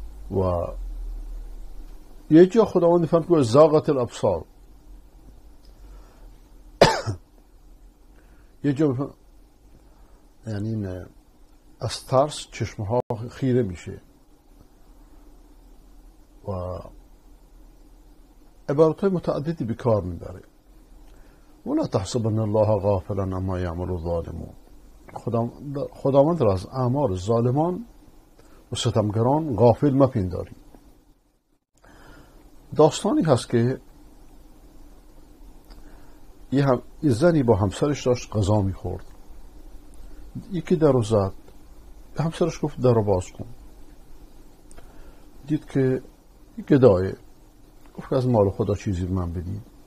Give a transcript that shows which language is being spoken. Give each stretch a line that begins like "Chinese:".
Persian: و یه جا خداوند فهم که
Arabic: زاغت الابصار،
Persian: یه جا یعنی از ترس چشمها خیره میشه. و عبارت های متعددی به کار میبره.
Arabic: ولا تحسبن الله غافلا عما یعمل الظالمون.
Persian: خداوند را از اعمال ظالمان و ستمگران غافل مپنداری. داستانی هست که یه زنی با همسرش داشت غذا میخورد. یکی در رو زد، همسرش گفت در رو باز کن. دید که گدایه، گفت از مال خدا چیزی من بدید.